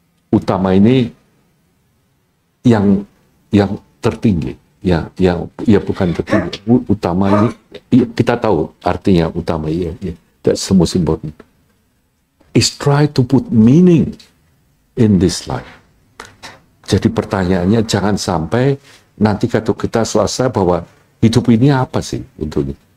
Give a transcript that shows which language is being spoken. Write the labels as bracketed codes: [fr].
[id] Utama ini yang tertinggi, ya bukan tertinggi. Utama ini kita tahu artinya utama, ya. [en] That's the most important. Is try to put meaning in this life. [id] Jadi pertanyaannya jangan sampai nanti kalau kita selesai bahwa hidup ini apa sih untuknya?